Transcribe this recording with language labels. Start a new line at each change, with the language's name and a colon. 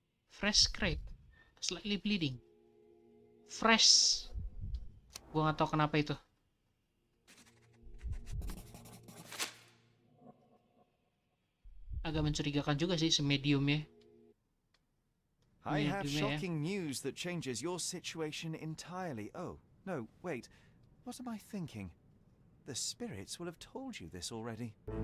English: Fresh scrape, slightly bleeding. Fresh.
Indonesian: Gua nggak tahu kenapa itu. Agak mencurigakan juga sih semediumnya.
English: I have shocking news that changes your situation entirely. Oh, no, wait. What am I thinking? The spirits will have told you this already.